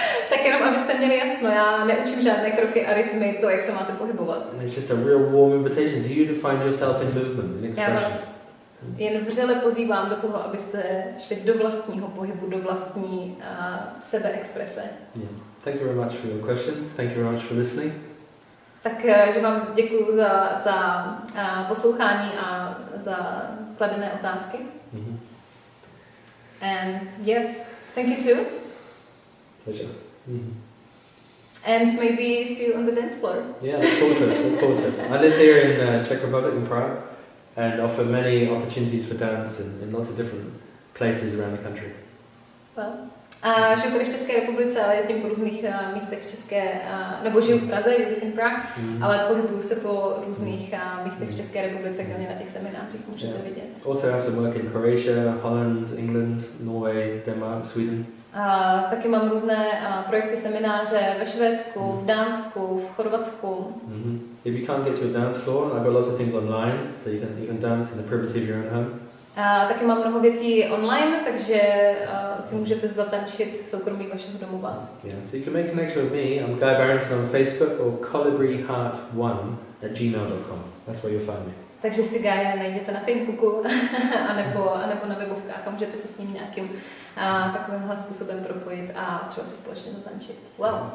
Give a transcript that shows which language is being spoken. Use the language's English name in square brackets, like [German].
[Czech] Tak jenom abyste měli jasno, já neučím žádné kroky a rytmy, to, jak se máte pohybovat. [English] It's just a real warm invitation to you to find yourself in movement, in expression. [Czech] Já vás jen vřele pozývám do toho, abyste šli do vlastního pohybu, do vlastní sebeexprese. [English] Yeah. Thank you very much for your questions. Thank you very much for listening. [Czech] Takže vám děkuji za poslouchání a za kladené otázky. Mm-hmm. [English] And yes, thank you too. Pleasure. Mm-hmm. And maybe see you on the dance floor. Yeah, look forward to it. Look forward to it. I live here in Czech Republic, in Prague, and offer many opportunities for dance in lots of different places around the country. Well. [Czech] A žiju tady v České republice, ale jezdím po různých místech v České, nebo žiju v Praze, [English] in Prague, [Czech] ale pohybuju se po různých místech v České republice, kde mě na těch seminářích můžete vidět. [English] Also have some work in Croatia, Holland, England, Norway, Denmark, Sweden. [Czech] Taky mám různé projekty, semináře ve Švédsku, v Dánsku, v Chorvatsku. Mm-hmm. [English] If you can't get to a dance floor, I've got lots of things online, so you can dance in the privacy of your own home. [Czech] Taky mám mnoho věcí online, takže si můžete zatančit v soukromí vašeho domova. [English] Yeah, so you can make connection with me. I'm Guy Barrington on Facebook or colibreheart1@gmail.com. That's where you'll find me. [Czech] Takže si Guy najděte na Facebooku anebo na webovkách a můžete se s ním nějakým takovýmhle způsobem propojit a třeba si společně zatančit. Wow.